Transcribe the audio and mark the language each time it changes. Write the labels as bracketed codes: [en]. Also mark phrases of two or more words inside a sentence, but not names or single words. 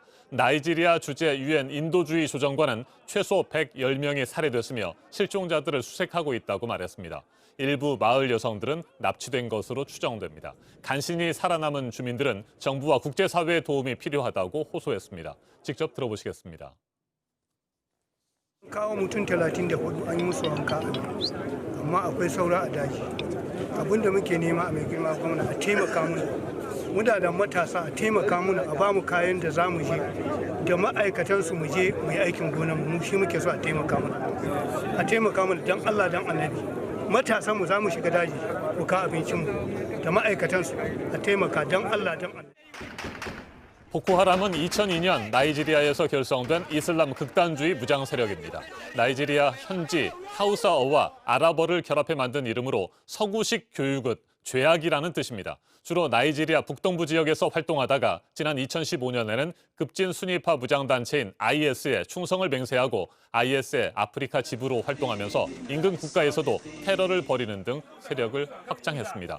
[ko] 나이지리아 주재 유엔 인도주의 조정관은 최소 110명이 살해됐으며 실종자들을 수색하고 있다고 말했습니다. 일부 마을 여성들은 납치된 것으로 추정됩니다. 간신히 살아남은 주민들은 정부와 국제사회의 도움이 필요하다고 호소했습니다. 직접 들어보시겠습니다. [ha] kawo mutum 34 an yi musu wanka amma akwai saura a daji abin da muke nema a mai girma gwamna a taimaka mana muna da matasa a taimaka mana a bamu kayan da za mu je da ma'aikatan su mu je mu yi aikin gonar mu shi muke so a taimaka mana dan Allah dan Annabi matasan mu za mu shiga daji mu ka abincin mu da ma'aikatan su a taimaka dan Allah dan Annabi. [ko] 보코하람은 2002년 나이지리아에서 결성된 이슬람 극단주의 무장 세력입니다. 나이지리아 현지 하우사어와 아랍어를 결합해 만든 이름으로 서구식 교육은 죄악이라는 뜻입니다. 주로 나이지리아 북동부 지역에서 활동하다가 지난 2015년에는 급진 순위파 무장단체인 IS에 충성을 맹세하고 IS의 아프리카 지부로 활동하면서 인근 국가에서도 테러를 벌이는 등 세력을 확장했습니다.